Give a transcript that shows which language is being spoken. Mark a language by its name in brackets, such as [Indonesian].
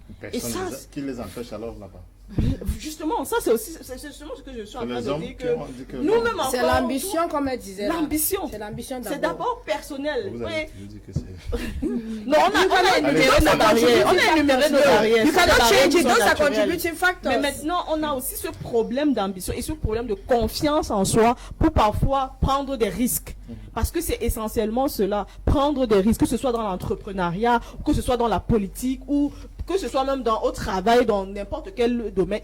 [French] Personne qui les empêche alors là-bas. Justement, ça c'est justement ce que je suis en train de dire, que nous-mêmes encore... C'est l'ambition, comme elle disait. L'ambition. C'est l'ambition d'abord. C'est d'abord personnel. Vous avez dit que c'est... Non, on a énuméré nos barrières. On a énuméré nos barrières. [English] You cannot change it, those are contributing factors. [French] Mais maintenant, on a aussi ce problème d'ambition et ce problème de confiance en soi pour parfois prendre des risques. Parce que c'est essentiellement cela, prendre des risques, que ce soit dans l'entrepreneuriat, que ce soit dans la politique, ou que ce soit même au travail, dans n'importe quel domaine.